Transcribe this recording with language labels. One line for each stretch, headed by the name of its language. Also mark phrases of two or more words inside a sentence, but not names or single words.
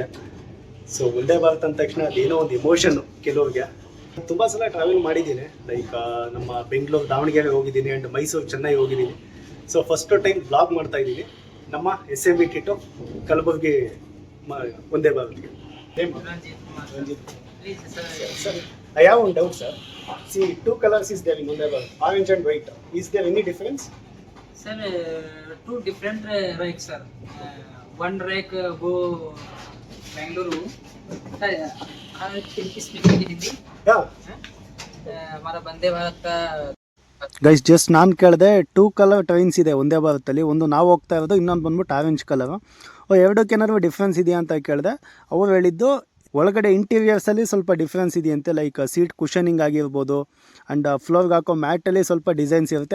Kannada: ಸೊ ಒಂದೇ ಭಾರತ್ ಅಂದ ತಕ್ಷಣ ಅದೇನೋ ಒಂದು ಎಮೋಷನ್ನು ಕೆಲವ್ರಿಗೆ. ತುಂಬ ಸಲ ಟ್ರಾವೆಲ್ ಮಾಡಿದ್ದೀನಿ, ಲೈಕ್ ನಮ್ಮ ಬೆಂಗಳೂರು ದಾವಣಗೆರೆ ಹೋಗಿದ್ದೀನಿ ಆ್ಯಂಡ್ ಮೈಸೂರು ಚೆನ್ನೈ ಹೋಗಿದ್ದೀನಿ.
English: so first time blog
Kannada: ಮಾಡ್ತಾ ಇದ್ದೀನಿ ನಮ್ಮ SMVT ಟು ಕಲಬುರ್ಗಿ ಒಂದೇ ಭಾರತ್ಗೆ.
English: Sir, I have one doubt, sir. See, 2 colors is there in Vande Bharat, orange and white. Is there any difference? Sir, 2 different rakes, sir. One rake go Bangalore. Speaking Hindi. Yeah.
Hindi: हमारा वंदे भारत का
English: guys just
Kannada: ನಾನು ಕೇಳಿದೆ, 2
English: colour trains
Kannada: ಇದೆ ಒಂದೇ ಭಾರತಲ್ಲಿ. ಒಂದು ನಾವು ಹೋಗ್ತಾ ಇರೋದು, ಇನ್ನೊಂದು ಬಂದ್ಬಿಟ್ಟು
English: orange colour.
Kannada: ಎರಡಕ್ಕೇನಾದ್ರು ಡಿಫ್ರೆನ್ಸ್ ಇದೆಯಾ ಅಂತ ಕೇಳಿದೆ. ಅವ್ರು ಹೇಳಿದ್ದು ಒಳಗಡೆ ಇಂಟೀರಿಯರ್ಸಲ್ಲಿ ಸ್ವಲ್ಪ ಡಿಫ್ರೆನ್ಸ್ ಇದೆಯಂತೆ,
English: like seat cushioning
Kannada: ಆಗಿರ್ಬೋದು ಆ್ಯಂಡ್ ಫ್ಲೋರ್ಗೆ ಹಾಕೋ ಮ್ಯಾಟಲ್ಲಿ ಸ್ವಲ್ಪ ಡಿಸೈನ್ಸ್ ಇರುತ್ತೆ.